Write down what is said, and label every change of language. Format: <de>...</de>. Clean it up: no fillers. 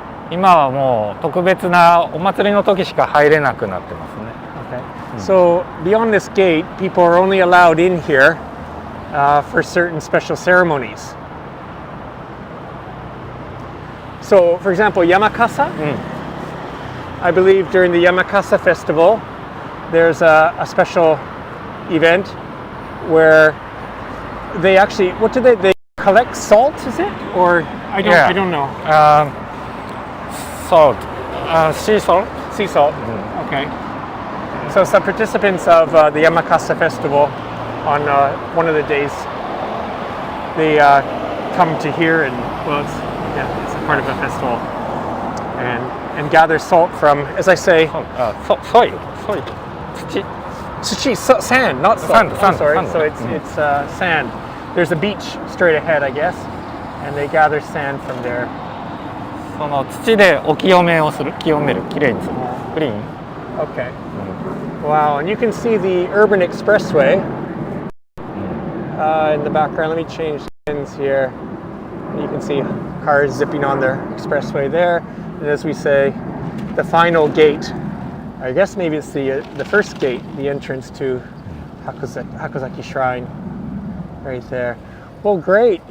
<ja>今はもう特別なお祭りの時しか入れなくなってますね。</ja> <en>Okay. So beyond this gate, people are only allowed in here for certain special ceremonies. So, for example, Yamakasa. I believe during the Yamakasa festival, there's a special event where they actually, what do they collect salt? Is it, or I don't know. Salt, sea salt. Sea salt. Okay. So some participants of the Yamakasa festival on one of the days, they come to here and it's a part of a festival and gather salt from, as I say, soil. Sand, not salt. Sand. Sorry. Sand. So it's sand. There's a beach straight ahead, I guess, and they gather sand from there.</en> <ja>その土でお清めをする、清める、きれいにする、クリーン。</ja> <en>Okay. Wow, and you can see the urban expressway in the background. Let me change the lens here. You can see cars zipping on the expressway there. And as we say, the final gate, I guess maybe it's the first gate, the entrance to Hakozaki Shrine, right there. Well, great.</en>